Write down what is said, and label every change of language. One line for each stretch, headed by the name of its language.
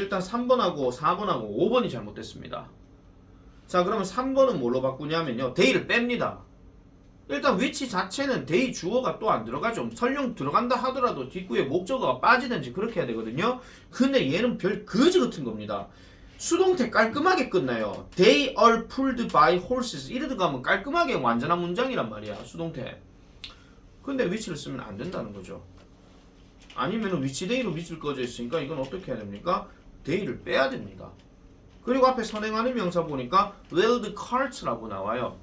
Korean: 일단 3번하고 4번하고 5번이 잘못됐습니다. 자, 그러면 3번은 뭘로 바꾸냐면요. day를 뺍니다. 일단 위치 자체는 day 주어가 또 안 들어가죠. 설령 들어간다 하더라도 뒷구에 목적어가 빠지든지 그렇게 해야 되거든요. 근데 얘는 별 거지 같은 겁니다. 수동태 깔끔하게 끝나요.
English: They are pulled by horses.
Korean: 이래 들어가면 깔끔하게 완전한 문장이란 말이야. 수동태. 근데 위치를 쓰면 안 된다는 거죠. 아니면 위치 데이로 위치를 꺼져 있으니까 이건 어떻게 해야 됩니까? 데이를 빼야 됩니다. 그리고 앞에 선행하는 명사 보니까 wheeled carts라고 나와요.